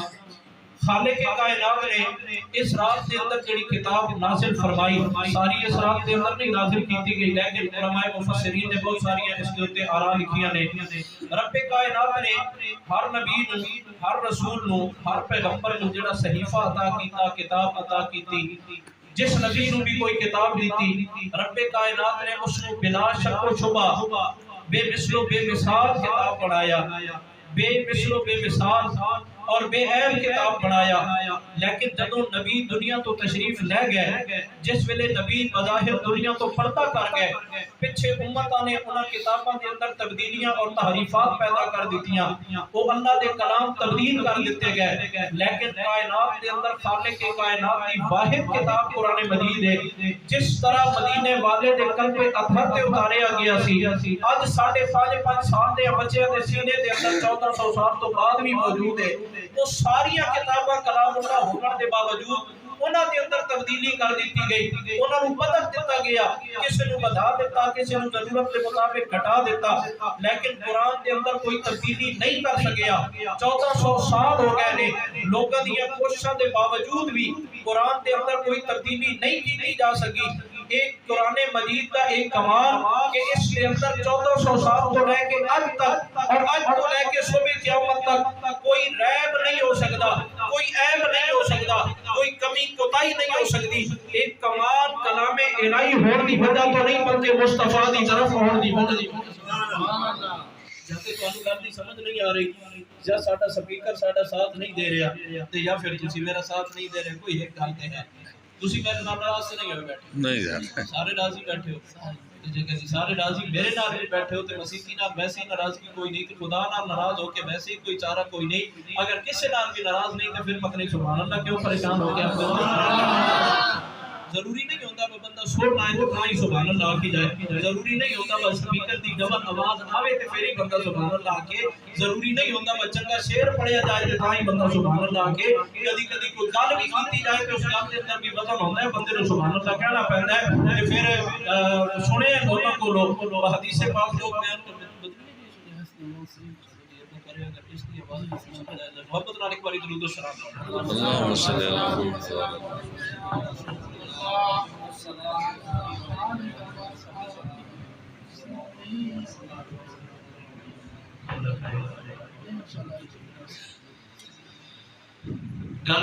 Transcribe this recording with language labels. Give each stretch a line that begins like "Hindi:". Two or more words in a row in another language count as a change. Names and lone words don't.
Punjabi: خالق کائنات نے اس رات کے اندر جڑی کتاب نازل فرمائی ساری اس رات کے اندر نہیں نازل کیتی گئی لیکن علماء مفسرین نے بہت ساری اس کے اوپر آراء لکھیاں نے رب کائنات نے ہر نبی نو ہر رسول نو ہر پیغمبر نو جڑا صحیفہ عطا کیتا کتاب عطا کیتی جس نبی نو بھی کوئی کتاب دیتی رب کائنات نے اس کو بلا شک و شبہ بے مثل و بے مثال کتاب پڑھایا بے مثل و بے مثال اور بے عیب کتاب بنایا لیکن جدوں نبی دنیا تو تشریف لے گئے جس ویلے نبی بظاہر دنیا تو پردہ کر گئے پیچھے امتاں نے انہاں کتاباں دے اندر تبدیلیاں اور تحریفات پیدا کر دتیاں وہ اللہ دے کلام تبدیل کر دیتے گئے لیکن کائنات دے اندر خالق کائنات کی واحد کتاب قرآن مجید ہے جس طرح مدینے والے دے قلب اطہر تے اتاریا گیا سی اج 5.5 سال دے بچے دے سینے دے اندر 1400 سال تو بعد بھی موجود ہے وہ ساری کتاباں کلام اللہ ہونے کے باوجود انہاں دے اندر تبدیلی کر دیتی گئی انہاں نو بدل دیتا گیا کسی نو بڑھا دیتا کسی نو ضرورت کے مطابق گھٹا دیتا لیکن قرآن دے اندر کوئی تبدیلی نہیں کر سکیا 1400 سال ہو گئے نے لوگاں دی کوششاں دے باوجود
Urdu: بھی
Punjabi: قرآن دے اندر
Urdu: کوئی تبدیلی نہیں کی جا سکی ایک قرآن مجید کا ایک کمال کہ اس کے اندر 1400 سال تو لے کے آج تک اور آج تو لے کے صبح قیامت تک کوئی ریب نہیں ہو سکتا کوئی عیب نہیں ہو سکتا کوئی کمی کوتاہی نہیں ہو سکتی ایک کمال کلام الہی ہونے کی وجہ تو نہیں بلکہ مصطفیٰ دی طرف ہونے کی وجہ
Punjabi: جاتے تو انو گل دی سمجھ نہیں آ رہی یا ساڈا سپیکر ساڈا ساتھ نہیں دے رہا تے یا پھر تسی میرا ساتھ نہیں دے رہے کوئی ایک گل تے ہے تسی میرے نال ناراض سے نہیں ہوئے بیٹھے نہیں یار سارے راضی بیٹھے ہو جے کہ سارے راضی میرے نال بیٹھے ہو تے مسیحی نال ویسے ہی ناراضگی کوئی نہیں تے خدا نال ناراض ہو کے ویسے ہی کوئی چارہ کوئی نہیں اگر کسی نال بھی ناراض نہیں تے پھر مکنے سبحان اللہ کیوں پریشان ہو گیا ضروری نہیں ہوتا وہ بندہ سن آئے تو ہی سبحان اللہ کی جائے ضروری نہیں ہوتا وہ سپیکر دی ڈبل آواز آوے تے پھر ہی بندہ سبحان اللہ کے ضروری نہیں ہوتا وہ چنگا شعر پڑھیا جائے تے ہی بندہ سبحان اللہ کے کدی کدی کوئی گل بھی کیتی جائے تے اس گل دے اندر بھی وزن ہوندا ہے بندے نوں سبحان اللہ کہنا پیندا ہے تے پھر سنے
Urdu: لوگوں کو لوگ حدیث پاک لوگ بیان کرتے
Punjabi: محبت نال ایک بار درود و سلام
Arabic: اللہم صلی اللہ علیہ وسلم
Punjabi: گل